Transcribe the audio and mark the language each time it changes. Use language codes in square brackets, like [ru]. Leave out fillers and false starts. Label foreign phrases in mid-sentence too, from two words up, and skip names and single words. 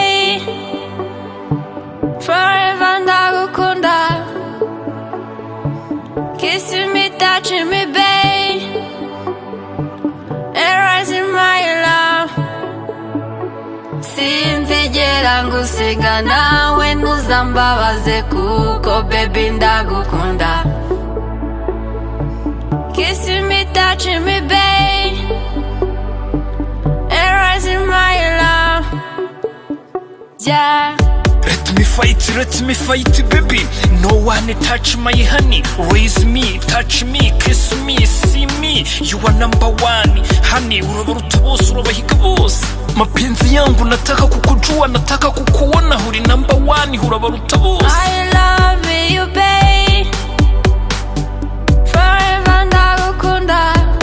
[rw] Forever ndagukunda. [en] Kissing me, touching me, babe, and rising my love. [rw] Sinzigera ngusiga nawe ntuzambabaze kuko baby ndagukunda. [en] Kissing me, touching me, babe, and rising my love. Yeah. Let me fight, baby. No one touch my honey. Raise me, touch me, kiss me, see me. You are number one, honey. [rw] Urabaruta bose, urabahiga bose. [sw] Mapenzi yangu nataka kukujua, nataka kukuona. [rw] Uri [en] number one, [rw] urabaruta bose. [en] I love you, babe. [rw] Forever ndagukunda.